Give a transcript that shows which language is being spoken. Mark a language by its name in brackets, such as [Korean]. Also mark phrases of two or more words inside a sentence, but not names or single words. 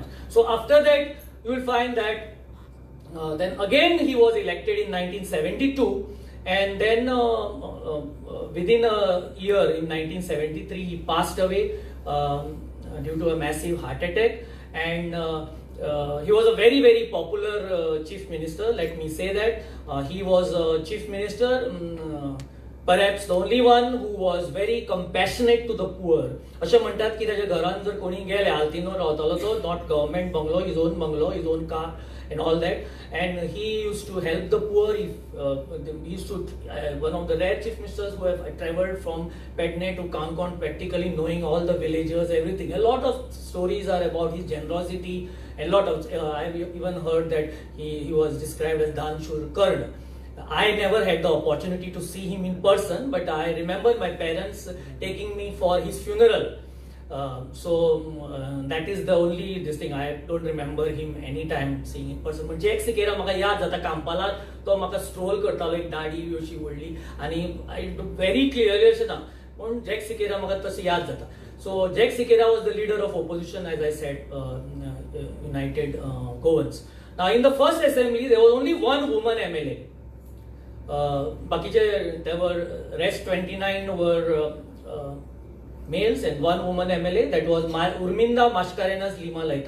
[English] So after that, you will find that then again he was elected in 1972, and then within a year in 1973 he passed away due to a massive heart attack, and he was a very, very popular chief minister. Let me say that he was a chief minister, perhaps the only one who was very compassionate to the poor. [Konkani] अशें म्हणतात की त्याच्या घरान जर कोणी गेले Altino रावतालो तो, [English] not government bungalow, his own car and all that, and he used to help the poor. He used to one of the rare chief ministers who have traveled from Patna to Kankan, practically knowing all the villagers, everything. A lot of stories are about his generosity. A lot of I've even heard that he was described as Danshur Karn. I never had the opportunity to see him in person, but I remember my parents taking me for his funeral. So that is the only this thing. I don't remember him anytime seeing in person. [Konkani] But Jack Siqueira म्हाका याद जाता कांपाला तो म्हाका स्ट्रोल करतालो एक दाढी अशी व्हडली आनी [English] I very clearly [Konkani] अशें ना पण Jack Siqueira म्हाका तशें याद जाता. [English] So Jack Siqueira was the leader of opposition, as I said, United Goans. Now in the first assembly there was only one woman MLA. बाकीचे there were rest 29 were males and 1 woman MLA, that was Urminda Mashkarenas Lima Laita.